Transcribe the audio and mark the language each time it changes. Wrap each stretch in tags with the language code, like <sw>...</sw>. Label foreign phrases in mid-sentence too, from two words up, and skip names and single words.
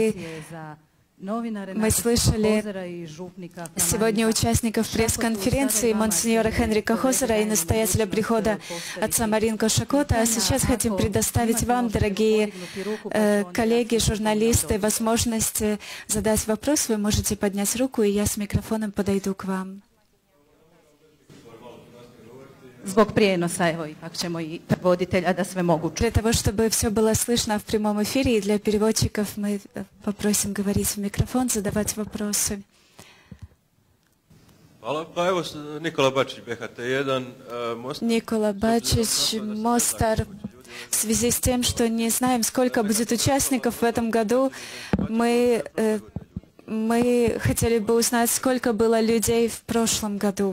<ru>Мы слышали сегодня участников пресс-конференции монсеньора Хенрика Хозера и настоятеля прихода отца Маринко Шакота. А сейчас хотим предоставить вам, дорогие коллеги, журналисты, возможность задать вопрос. Вы можете поднять руку, и я с микрофоном подойду к вам.</ru> <hr>zbog prijenosa, evo ipak ćemo i prevoditelja da sve mogu čuti.</hr> <ru>Для того, чтобы все было слышно в прямом эфире, и для переводчиков мы попросим говорить в микрофон, задавать вопросы.</ru> <hr>Hvala. Pa evo, Nikola Bačić, BHT1, Mostar.</hr> <ru>Никола Бачич, Мостар. В связи с тем, что не знаем, сколько будет участников в этом году, мы хотели бы узнать, сколько было людей в прошлом году.</ru>